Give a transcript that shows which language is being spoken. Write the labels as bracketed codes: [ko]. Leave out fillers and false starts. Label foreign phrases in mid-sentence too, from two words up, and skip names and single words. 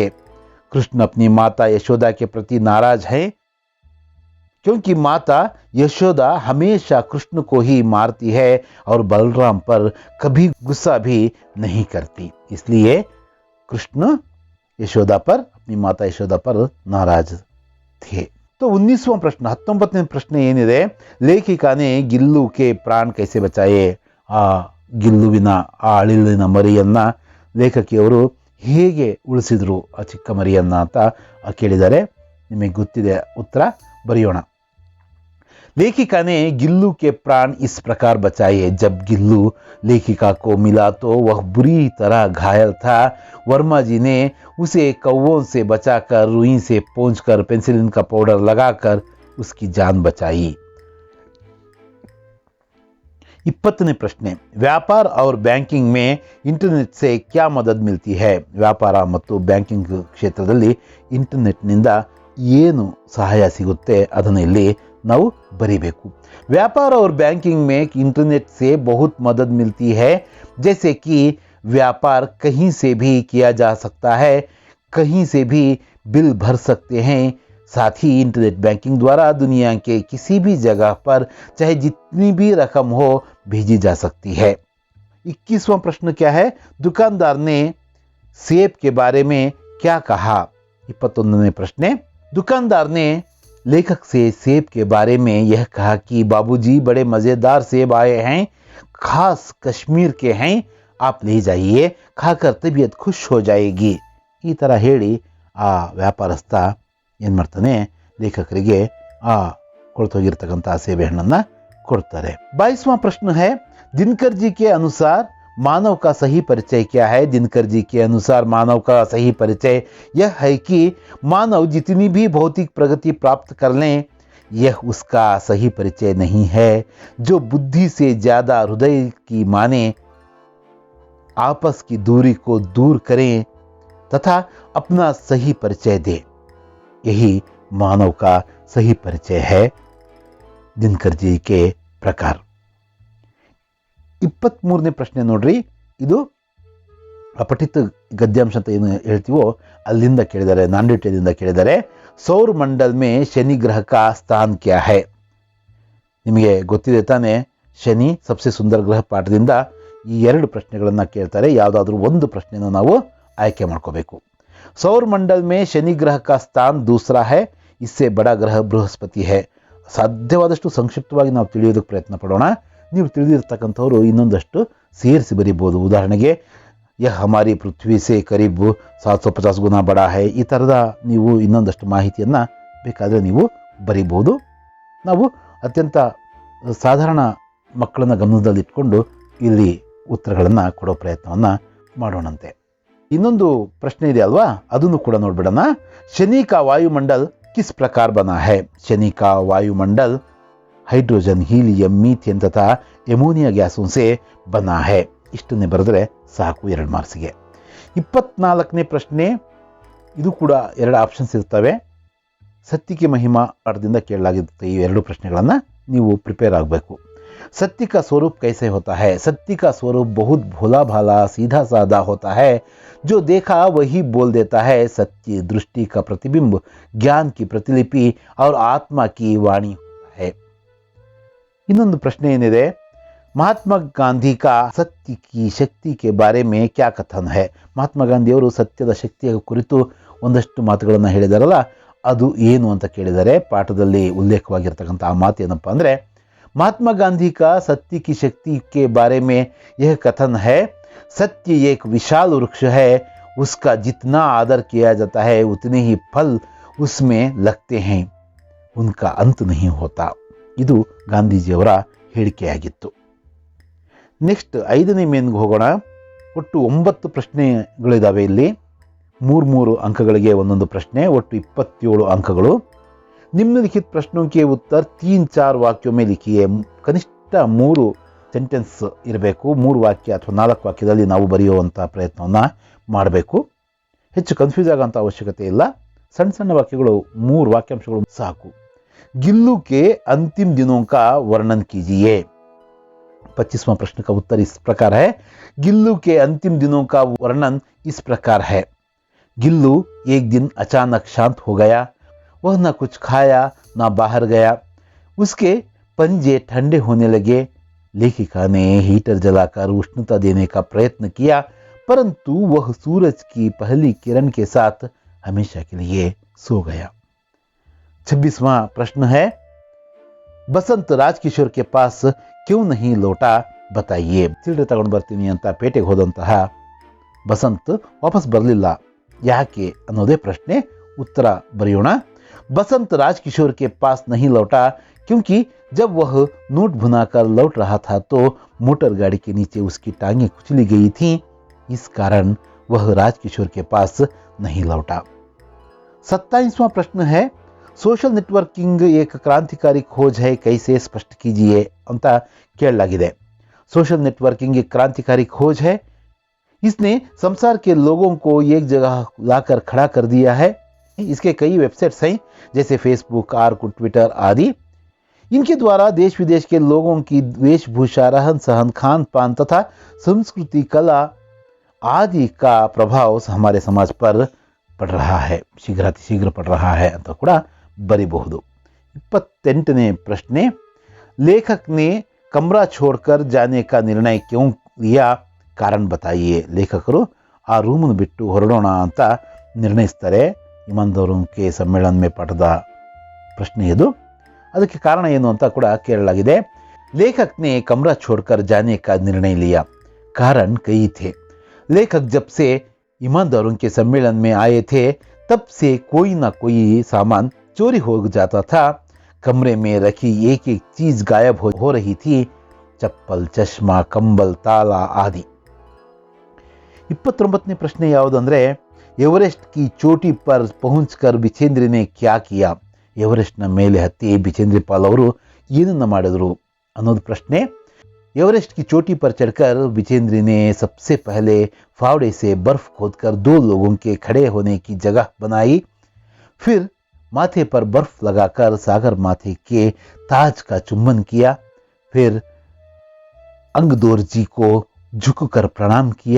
[hi] कृष्ण अपनी माता यशोदा के प्रति नाराज है क्योंकि माता यशोदा हमेशा कृष्ण को ही मारती है और बलराम पर कभी गुस्सा भी नहीं करती, इसलिए कृष्ण यशोदा पर, अपनी माता यशोदा पर नाराज थे। तो 19वां प्रश्न, [kn] 19ನೇ ಪ್ರಶ್ನೆ ಏನಿದೆ, [hi] ಲೇಖಿका ने ಗಿಲ್ಲು के प्राण कैसे बचाए? [kn] ಆ ಗಿಲ್ಲುವಿನ ಆ ಅಳಿಲಿನ ಮರಿಯನ್ನ ಲೇಖಕಿಯವರು ಹೇಗೆ ಉಳಿಸಿದ್ರು ಆ ಚಿಕ್ಕ ಮರಿಯನ್ನ ಅಂತ ಕೇಳಿದ್ದಾರೆ। ನಿಮಗೆ ಗೊತ್ತಿದೆ, ಉತ್ತರ ಬರೆಯೋಣ। [hi] लेखिका ने गिल्लू के प्राण इस प्रकार बचाए। जब गिल्लू लेखिका को मिला तो वह बुरी तरह घायल था। वर्मा जी ने उसे कौवों से बचाकर रुई से पोंछकर पेंसिलिन का पाउडर लगाकर उसकी जान बचाई। [kn] 20ನೇ ಪ್ರಶ್ನೆ, [hi] ವ್ಯಾಪಾರ और ಬ್ಯಾಂಕಿಂಗ್ में इंटरनेट से क्या मदद मिलती है? [kn] ವ್ಯಾಪಾರ ಮತ್ತು ಬ್ಯಾಂಕಿಂಗ್ ಕ್ಷೇತ್ರದಲ್ಲಿ ಇಂಟರ್ನೆಟ್ನಿಂದ ಏನು ಸಹಾಯ ಸಿಗುತ್ತೆ ಅದನ್ನು ಇಲ್ಲಿ ನಾವು बरीबेकू। [hi] व्यापार और बैंकिंग में इंटरनेट से बहुत मदद मिलती है, जैसे कि व्यापार कहीं से भी किया जा सकता है, कहीं से भी बिल भर सकते हैं। साथ ही इंटरनेट बैंकिंग द्वारा दुनिया के किसी भी जगह पर चाहे जितनी भी रकम हो भेजी जा सकती है। 21वां प्रश्न क्या है, दुकानदार ने सेब के बारे में क्या कहा? [kn] 21ನೇ ಪ್ರಶ್ನೆ, [hi] दुकानदार ने लेखक से सेब के बारे में यह कहा कि बाबूजी बड़े मज़ेदार सेब आए हैं, खास कश्मीर के हैं, आप ले जाइए, खाकर तबीयत खुश हो जाएगी। [kn] ಈ ಥರ ಹೇಳಿ ಆ ವ್ಯಾಪಾರಸ್ಥ ಏನು ಮಾಡ್ತಾನೆ, ಲೇಖಕರಿಗೆ ಆ ಕೊಳ್ತೋಗಿರ್ತಕ್ಕಂಥ ಸೇಬೆ ಹಣ್ಣನ್ನು ಕೊಡ್ತಾರೆ। [hi] 22वां प्रश्न है, दिनकर जी के अनुसार मानव का सही परिचय क्या है? दिनकर जी के अनुसार मानव का सही परिचय यह है कि मानव जितनी भी भौतिक प्रगति प्राप्त कर लें, यह उसका सही परिचय नहीं है। जो बुद्धि से ज़्यादा हृदय की माने, आपस की दूरी को दूर करें तथा अपना सही परिचय दे, यही मानव का सही परिचय है दिनकर जी के प्रकार। [kn] 23ನೇ ಪ್ರಶ್ನೆ ನೋಡ್ರಿ, ಇದು ಅಪಠಿತ ಗದ್ಯಾಂಶ ಅಂತ ಏನು ಹೇಳ್ತೀವೋ ಅಲ್ಲಿಂದ ಕೇಳಿದ್ದಾರೆ, ನಾಂಡಿಟ್ಯದಿಂದ ಕೇಳಿದ್ದಾರೆ। [hi] सौर मंडल में शनि ग्रह का स्थान क्या है? [kn] ನಿಮಗೆ ಗೊತ್ತಿದೆ ತಾನೆ, ಶನಿ ಸಬ್ಸೆ ಸುಂದರ ಗ್ರಹ ಪಾಠದಿಂದ ಈ 2 ಪ್ರಶ್ನೆಗಳನ್ನು ಕೇಳ್ತಾರೆ, ಯಾವುದಾದ್ರೂ ಒಂದು ಪ್ರಶ್ನೆಯನ್ನು ನಾವು ಆಯ್ಕೆ ಮಾಡ್ಕೋಬೇಕು। [hi] सौर मंडल में शनि ग्रह का स्थान दूसरा है, इससे बड़ा ग्रह बृहस्पति है। [kn] ಸಾಧ್ಯವಾದಷ್ಟು ಸಂಕ್ಷಿಪ್ತವಾಗಿ ನಾವು ತಿಳಿಯೋದಕ್ಕೆ ಪ್ರಯತ್ನ ಪಡೋಣ। ನೀವು ತಿಳಿದಿರ್ತಕ್ಕಂಥವ್ರು ಇನ್ನೊಂದಷ್ಟು ಸೇರಿಸಿ ಬರೀಬೋದು। [hi] ಉದಾಹರಣೆಗೆ यह हमारी पृथ्वी से करीब 750 गुना बड़ा है, [kn] ಈ ಥರದ ನೀವು ಇನ್ನೊಂದಷ್ಟು ಮಾಹಿತಿಯನ್ನು ಬೇಕಾದರೆ ನೀವು ಬರೀಬೋದು। ನಾವು ಅತ್ಯಂತ ಸಾಧಾರಣ ಮಕ್ಕಳನ್ನ ಗಮನದಲ್ಲಿಟ್ಕೊಂಡು ಇಲ್ಲಿ ಉತ್ತರಗಳನ್ನು ಕೊಡೋ ಪ್ರಯತ್ನವನ್ನು ಮಾಡೋಣಂತೆ. ಇನ್ನೊಂದು ಪ್ರಶ್ನೆ ಇದೆ अल्वा, ಅದನ್ನು ಕೂಡ ನೋಡ್ಬಿಡೋಣ. [hi] शनि का वायुमंडल किस प्रकार बना है? शनि का वायुमंडल हाइड्रोजन, हीलियम, मीथेन तथा एमोनिया गैसों से बना है. [kn] ಇಷ್ಟನ್ನೇ ಬರೆದ್ರೆ ಸಾಕು 2 ಮಾರ್ಕ್ಸ್ಗೆ. 24ನೇ ಪ್ರಶ್ನೆ, ಇದು ಕೂಡ 2 ಆಪ್ಷನ್ಸ್ ಇರ್ತವೆ. सत्य की महिमा पाठದಿಂದ ಕೇಳಲಾಗಿರುತ್ತೆ. ಈ 2 ಪ್ರಶ್ನೆಗಳನ್ನು ನೀವು ಪ್ರಿಪೇರ್ ಆಗಬೇಕು. [hi] सत्य का स्वरूप कैसे होता है? सत्य का स्वरूप बहुत भोला भाला सीधा साधा होता है. जो देखा वही बोल देता है. सत्य दृष्टि का प्रतिबिंब, ज्ञान की प्रतिलिपि और आत्मा की वाणी है. [kn] ಇನ್ನೊಂದು ಪ್ರಶ್ನೆ ಏನಿದೆ, [hi] महात्मा गांधी का सत्य की शक्ति के बारे में क्या कथन है? [kn] ಮಹಾತ್ಮ ಗಾಂಧಿಯವರು ಸತ್ಯದ ಶಕ್ತಿಯ ಕುರಿತು ಒಂದಷ್ಟು ಮಾತುಗಳನ್ನು ಹೇಳಿದಾರಲ್ಲ, ಅದು ಏನು ಅಂತ ಕೇಳಿದರೆ ಪಾಠದಲ್ಲಿ ಉಲ್ಲೇಖವಾಗಿರ್ತಕ್ಕಂಥ ಆ ಮಾತು ಏನಪ್ಪ ಅಂದರೆ, [hi] महात्मा गांधी का सत्य की शक्ति के बारे में यह कथन है, सत्य एक विशाल वृक्ष है, उसका जितना आदर किया जाता है उतने ही फल उसमें लगते हैं, उनका अंत नहीं होता. [kn] ಇದು ಗಾಂಧೀಜಿಯವರ ಹೇಳಿಕೆಯಾಗಿತ್ತು. ನೆಕ್ಸ್ಟ್ 5ನೇ ಮೇನ್ಗೆ ಹೋಗೋಣ. ಒಟ್ಟು 9 ಪ್ರಶ್ನೆಗಳಿದ್ದಾವೆ ಇಲ್ಲಿ. 3 ಅಂಕಗಳಿಗೆ ಒಂದೊಂದು ಪ್ರಶ್ನೆ, ಒಟ್ಟು 27 ಅಂಕಗಳು. [hi] निम्नलिखित प्रश्नों के उत्तर 3-4 वाक्यों में लिखिए. [kn] ಕನಿಷ್ಠ 3 ಸೆಂಟೆನ್ಸ್ ಇರಬೇಕು. 3 ವಾಕ್ಯ ಅಥವಾ 4 ವಾಕ್ಯದಲ್ಲಿ ನಾವು ಬರೆಯುವಂಥ ಪ್ರಯತ್ನವನ್ನು ಮಾಡಬೇಕು. ಹೆಚ್ಚು ಕನ್ಫ್ಯೂಸ್ ಆಗೋಂಥ ಅವಶ್ಯಕತೆ ಇಲ್ಲ. ಸಣ್ಣ ಸಣ್ಣ ವಾಕ್ಯಗಳು, 3 ವಾಕ್ಯಾಂಶಗಳು ಸಾಕು. [hi] गिल्लू के अंतिम दिनों का वर्णन कीजिए. 25वां प्रश्न का उत्तर इस प्रकार है. गिल्लू के अंतिम दिनों का वर्णन इस प्रकार है. गिल्लू एक दिन अचानक शांत हो गया. वह न कुछ खाया न बाहर गया. उसके पंजे ठंडे होने लगे. लेखिका ने हीटर जलाकर उष्णता देने का प्रयत्न किया, परंतु वह सूरज की पहली किरण के साथ हमेशा के लिए सो गया. 26वां प्रश्न है. बसंत राजकिशोर के पास क्यों नहीं लौटा, बताइए. [kn] ಚಿಲ್ಲರೆ ತಗೊಂಡು ಬರ್ತೀನಿ ಅಂತ ಪೇಟೆಗೆ ಹೋದಂತಹ ಬಸಂತ್ ವಾಪಸ್ ಬರಲಿಲ್ಲ, ಯಾಕೆ ಅನ್ನೋದೇ ಪ್ರಶ್ನೆ. ಉತ್ತರ ಬರೆಯೋಣ. [hi] बसंत राजकिशोर के पास नहीं लौटा क्योंकि जब वह नोट भुनाकर लौट रहा था तो मोटर गाड़ी के नीचे उसकी टांगें कुचली गई थीं. इस कारण वह राजकिशोर के पास नहीं लौटा. 27वां प्रश्न है. सोशल नेटवर्किंग एक क्रांतिकारी खोज है, कैसे स्पष्ट कीजिए [kn] ಅಂತ ಕೇಳಲಾಗಿದೆ. [hi] सोशल नेटवर्किंग एक क्रांतिकारी खोज है. इसने संसार के लोगों को एक जगह लाकर खड़ा कर दिया है. इसके कई वेबसाइट्स हैं जैसे फेसबुक, आर्कुट, ट्विटर आदि. इनके द्वारा देश विदेश के लोगों की वेशभूषा, रहन सहन, खान पान तथा संस्कृति, कला आदि का प्रभाव हमारे समाज पर पड़ रहा है, शीघ्र पड़ रहा है [kn] ಅಂತ ಕೂಡ ಬರಿಬಹುದು. 28ನೇ ಪ್ರಶ್ನೆ. [hi] लेखक ने कमरा छोड़कर जाने का निर्णय क्यों लिया, कारण बताइए. [kn] ಲೇಖಕರು ಆ ರೂಮನ್ನು ಬಿಟ್ಟು ಹೊರಡೋಣ ಅಂತ ನಿರ್ಣಯಿಸ್ತಾರೆ. ಇಮಾನ್ದಾರೋಂಕೆ ಸಮ್ಮೇಳನ ಮೇ ಪಾಠದ ಪ್ರಶ್ನೆ ಇದು. ಅದಕ್ಕೆ ಕಾರಣ ಏನು ಅಂತ ಕೂಡ ಕೇಳಲಾಗಿದೆ. [hi] लेखक ने कमरा छोड़कर जाने का निर्णय लिया, कारण कई थे. लेखक जब से ईमानदारों के सम्मेलन में आए थे तब से कोई ना कोई सामान चोरी हो जाता था. कमरे में रखी एक एक चीज गायब हो रही थी, चप्पल, चश्मा, कंबल, ताला आदि. [kn] 29ನೇ ಪ್ರಶ್ನೆ ಯಾವುದಂದ್ರೆ, [hi] एवरेस्ट की चोटी पर पहुंचकर बिछेंद्र ने क्या किया. [kn] ಎವರೆಸ್ಟ್ನ ಮೇಲೆ ಹತ್ತಿ ಬಿಚೇಂದ್ರ ಪಾಲ್ ಅವರು ಏನನ್ನ ಮಾಡಿದ್ರು ಅನ್ನೋದು ಪ್ರಶ್ನೆ. [hi] एवरेस्ट की चोटी पर चढ़कर बिचेंद्र ने सबसे पहले फावड़े से बर्फ खोदकर 2 लोगों के खड़े होने की जगह बनाई. फिर माथे पर बर्फ लगाकर सागर माथे के ताज का चुम्बन किया. फिर अंगदोर जी को झुककर प्रणाम किया.